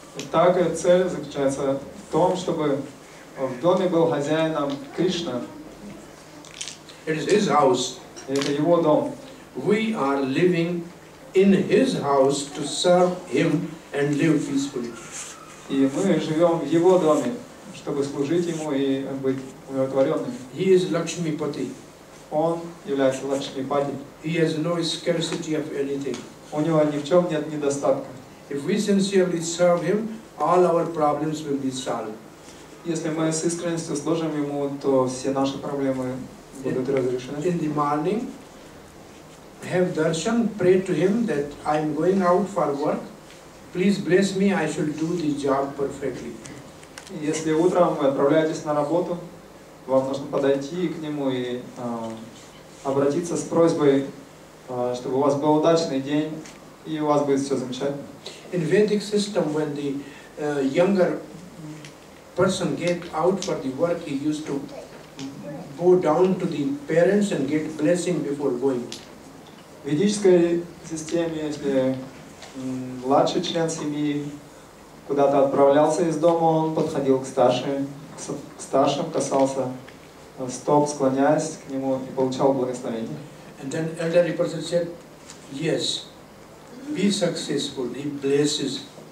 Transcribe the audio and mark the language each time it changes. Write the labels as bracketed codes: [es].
[ru] Так цель заключается в том, чтобы в доме был хозяином Кришна. [en] It is his house. [ru] Это его дом. [en] We are living in his house to serve him and live peacefully. [ru] И мы живем в его доме чтобы служить Ему и быть умиротворенным. [en] He is Lakshmipati. [ru] Он является Лакшмипати. [en] He has no scarcity of anything. [ru] У него ни в чем нет недостатка. [en] If we sincerely serve Him, all our problems will be solved. [ru] Если мы с искренностью служим Ему, то все наши проблемы будут разрешены. [en] In the morning, have darshan, pray to Him that I am going out for work. Please bless me, I shall do the job perfectly. [ru] Если утром вы отправляетесь на работу, вам нужно подойти к Нему и обратиться с просьбой, чтобы у вас был удачный день, и у вас будет все замечательно. [en] In Vedic system, when the younger person get out for the work, he used to go down to the parents and get blessing before going. [ru] В ведической системе, если младший член семьи куда-то отправлялся из дома, он подходил к старшим, касался стоп, склоняясь к нему и получал благословение. [en] And then elderly person said, yes, be successful, he blesses.